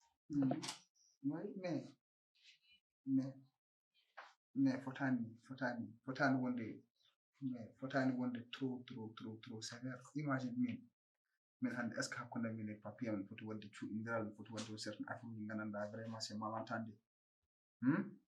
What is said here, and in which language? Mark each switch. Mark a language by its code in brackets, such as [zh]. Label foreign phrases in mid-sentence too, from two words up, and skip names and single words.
[fr] Mm. Oui, mais, mais, mais [ff] fotani, fotani, fotani wonde, [fr] mais [ff] fotani wonde [fr] trop, trop, trop, trop sévère. [ff] Imagine min, min hande, [fr] est-ce que [ff] hakkunde min e papier min foti wonde cuuɗindiral, min foti wonde [fr] certain affaire [ff] uji gandanɗa [fr] vraiment c'est mal entendu. [ff] Hmm?